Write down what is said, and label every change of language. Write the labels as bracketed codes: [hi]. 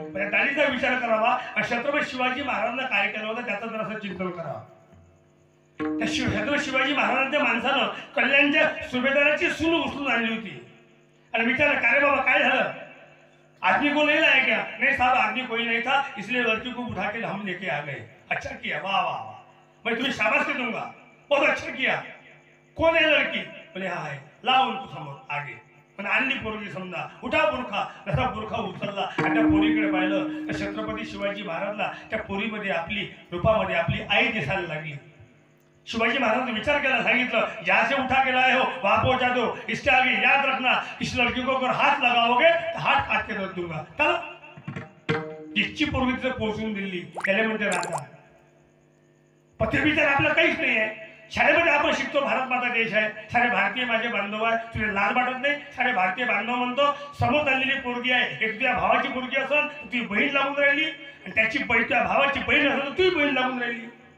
[mr] दाढीचा विचार करावा आणि छत्रपती शिवाजी महाराजांना काय केलं होतं त्याचं जरासं चिंतन करावं. त्या छत्रपती शिवाजी महाराजांच्या माणसानं कल्याणच्या सुभेदाराची सून उचलून आणली होती आणि विचार का रे बाबा काय झालं, [hi] आदमी को नहीं लाया क्या? नहीं साहब आदमी कोई नहीं था, इसलिए लड़की को उठा के हम लेके आ गए. अच्छा किया, वाह वाह वाह, मैं तुम्हें शाबाशी दूंगा, बहुत अच्छा किया. कौन है लड़की? बोले हाँ है, लाओ उनको समोर आगे. [mr] पण आणली पोरगी, समजा उठा बुरखा, जसा बुरखा उचलला आणि त्या पोरीकडे पाहिलं तर छत्रपती शिवाजी महाराजला त्या पोरीमध्ये आपली रूपामध्ये आपली आई दिसायला लागली. [hi] शिवाजी महाराज [mr] विचार केला, सांगितलं, [hi] यहाँ से उठा के लाए हो वहां पहुंचा दो, इसके आगे याद रखना इस लड़की को अगर हाथ लगाओगे तो हाथ काट के रख दूंगा. [mr] चला जिसची पोरगी तिथे पोहोचून दिली त्याला म्हणते राजा. पत्रविचार आपलं काहीच नाही आहे. शाळेमध्ये आपण शिकतो भारत माता देश आहे, सारे भारतीय माझे बांधव आहे, तुला लाज वाटत नाही? सारे भारतीय बांधव म्हणतो. समोर आलेली पोरगी आहे, एक तुझ्या भावाची पोरगी असेल तुझी बहीण लागून राहिली, आणि त्याची बहीण तुझ्या भावाची बहीण असेल तर तुझी बहीण लागून राहिली.